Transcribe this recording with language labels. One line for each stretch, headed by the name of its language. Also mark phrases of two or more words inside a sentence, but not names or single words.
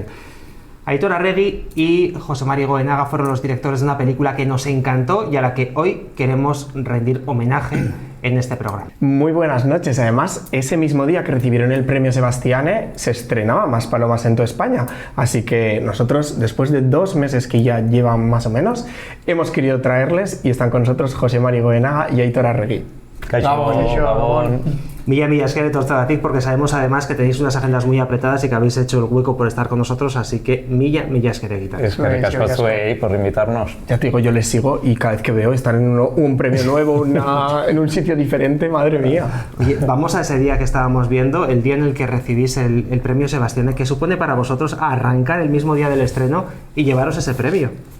Spanish: Aitor Arregui y José Mari Goenaga fueron los directores de una película que nos encantó y a la que hoy queremos rendir homenaje en este programa. Muy buenas noches. Además, ese mismo día que recibieron el premio Sebastiane se estrenaba Maspalomas en toda España. Así que nosotros, después de 2 meses que ya llevan más o menos, hemos querido traerles y están con nosotros José Mari Goenaga y Aitor Arregui.
Basque: Mila esker etortzagatik,
Spanish: porque sabemos además que tenéis unas agendas muy apretadas y que habéis hecho el hueco por estar con nosotros, así que
Basque: mila esker egiten. Eskerrik asko zuei
Spanish: por invitarnos. Ya te digo, yo les sigo y cada vez que veo estar en un premio nuevo, en un sitio diferente, madre mía. Oye, vamos a ese día que estábamos viendo, el día en el que recibís el premio Sebastián, que supone para vosotros arrancar el mismo día del estreno y llevaros ese premio.